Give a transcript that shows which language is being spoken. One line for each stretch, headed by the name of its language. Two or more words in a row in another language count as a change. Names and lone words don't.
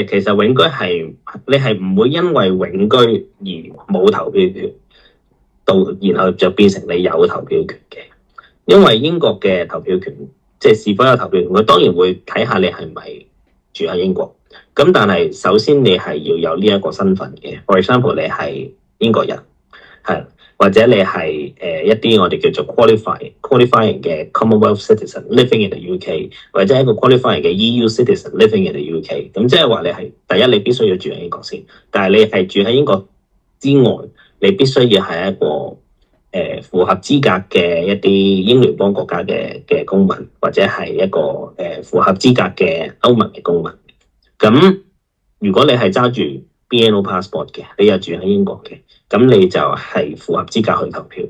Cantonese: 其實永居係你係唔會因為永居而冇投票權，然後就變成你有投票權嘅，因為英國嘅投票權即係是否有投票權，佢當然會睇下你係咪住喺英國。咁但係首先你係要有呢一個身份嘅 ，
English: for example
Cantonese: 你係英國人，係或者你係一啲我哋叫做 qualifying 嘅
English: Commonwealth citizen living in the UK，
Cantonese: 或者一個 qualifying 嘅
English: EU citizen living in the UK。
Cantonese: 咁即係話你係第一你必須要住喺英國先，但係你係住喺英國之外，你必須要係一個符合資格嘅一啲英聯邦國家嘅公民，或者係一個符合資格嘅歐盟嘅公民。咁如果你係揸住
English: BNO passport
Cantonese: 嘅，你又住喺英國嘅， 咁你就係符合資格去投票。